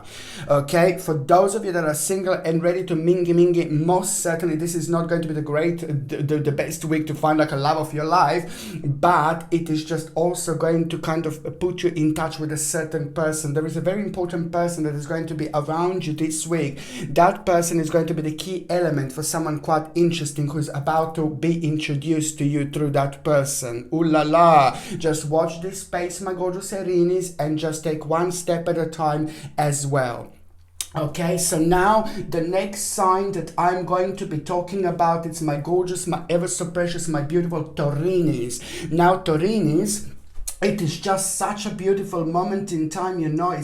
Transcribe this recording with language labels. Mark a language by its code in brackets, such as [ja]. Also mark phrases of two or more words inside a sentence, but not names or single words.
[en] Okay, for those of you that are single and ready to mingy, most certainly this is not going to be the best week to find like a love of your life, but it is just also going to kind of put you in touch with a certain person. There is a very important person that is going to be around you this week. That person is going to be the key element for someone quite interesting who's about to be introduced to you through that person. [fr] Ooh la la! [en] Just watch this space, my gorgeous Aries, and just take one step at a time as well. Okay, so now the next sign that I'm going to be talking about, it's my gorgeous, my ever so precious, my beautiful Taurinis. Now Taurinis, it is just such a beautiful moment in time, you know.